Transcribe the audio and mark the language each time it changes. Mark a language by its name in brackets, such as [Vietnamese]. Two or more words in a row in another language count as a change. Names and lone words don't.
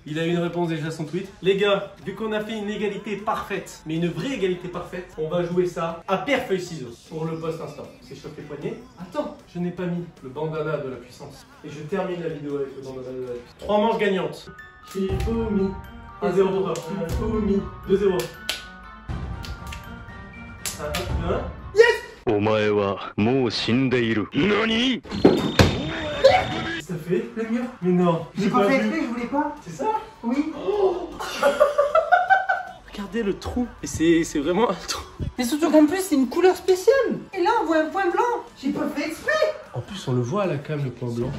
[French] Il a eu une réponse déjà à son tweet. Les gars, vu qu'on a fait une égalité parfaite, mais une vraie égalité parfaite, on va jouer ça à pierre feuille ciseaux pour le post instant. C'est chauffe les poignets. Attends, je n'ai pas mis le bandana de la puissance. Et je termine la vidéo avec le bandana de la puissance. 3 manches gagnantes. Shifumi. 1-0 pour toi. Shifumi. 2-0. 1-1. [Japanese] お前はもう死んでいる。何？ [French] Ça fait Le mur. Mais non, J'ai pas fait exprès, je voulais pas. C'est ça? Oui. Regardez le trou. Et c'est vraiment un trou. Mais surtout qu'en plus, c'est une couleur spéciale. Et là, on voit un point blanc. J'ai pas fait exprès. En plus, on le voit à la cam, le point blanc.